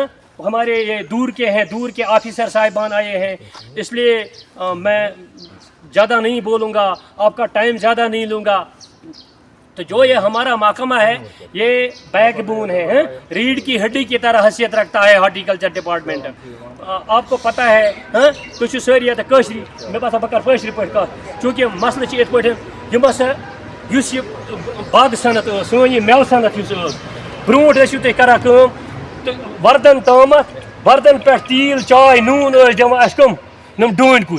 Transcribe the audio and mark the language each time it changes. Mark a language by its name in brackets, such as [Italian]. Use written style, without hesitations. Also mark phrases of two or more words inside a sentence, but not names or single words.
[Hindi] हमारे ये दूर के ऑफिसर साहिबान आए हैं, इसलिए मैं ज़्यादा नहीं बोलूँगा, आपका टाइम ज़्यादा नहीं लूँगा। तो जो ये हमारा महकमा है ये बैकबोन है, रीढ़ की हड्डी की तरह हैसियत रखता है [English] horticulture department. [Hindi] आपको पता है [Kashmiri] तुझ सारी कशरी मे बसा बकर पशर पे चूँकि मसल इत पे यह बाग सनत सोन यह मेव सनत ब्रोट तुम करान तो वर्दन तामत वर्दन पे तील चाय नून दिवान कम नम डून कुल।